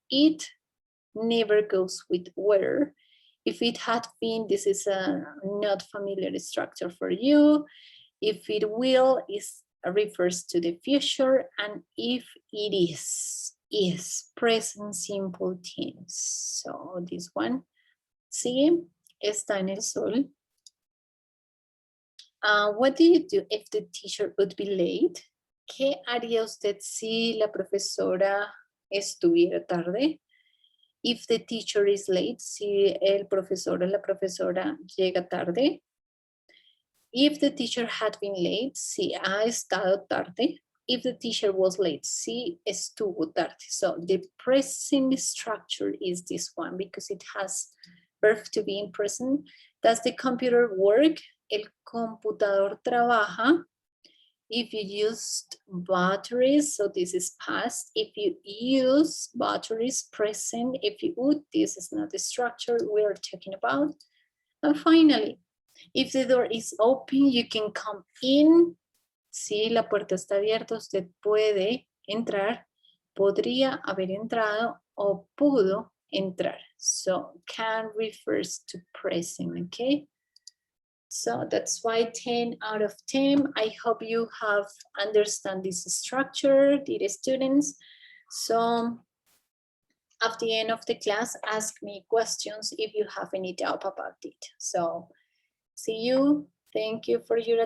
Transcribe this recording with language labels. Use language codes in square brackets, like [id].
[en] It never goes with were. If it had been, this is a not familiar structure for you. If it will, is refers to the future, and if it is present simple tense. So this one, [es] sí, está en el sol. [en] What do you do if the teacher would be late? [es] ¿Qué haría usted si la profesora estuviera tarde? [en] If the teacher is late, [es] si el profesor o la profesora llega tarde. [en] If the teacher had been late, [es] si ha estado tarde. [en] If the teacher was late, [es] si estuvo tarde. [en] So the present structure is this one because it has verb to be in present. Does the computer work? [es] El computador trabaja. [en] If you used batteries, so this is past. If you use batteries, present. If you would, this is not the structure we are talking about. And finally, if the door is open, you can come in. [es] Si la puerta está abierta, usted puede entrar. Podría haber entrado o pudo entrar. [en] So can refers to present, okay? So that's why 10 out of 10. I hope you have understand this structure, dear students. So at the end of the class, ask me questions if you have any doubt about it. So see you. Thank you for your attention.